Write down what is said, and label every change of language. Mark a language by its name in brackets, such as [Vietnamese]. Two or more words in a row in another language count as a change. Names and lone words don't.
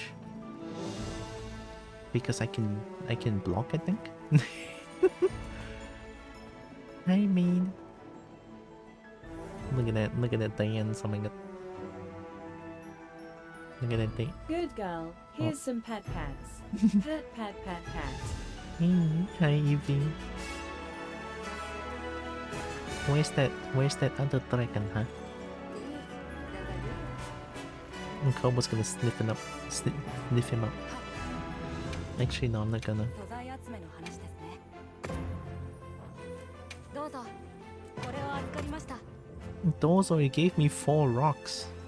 [English] Because I can block, I think. I mean, look at that dance, oh my god. Look at that thing. Good girl. Here's some pat pats. Pat pat pat pat. Hi, Evie. Where's that other dragon, huh? And Kobo's gonna sniff him up. Sniff him up. Actually, no, I'm not gonna. Those only gave me 4 rocks.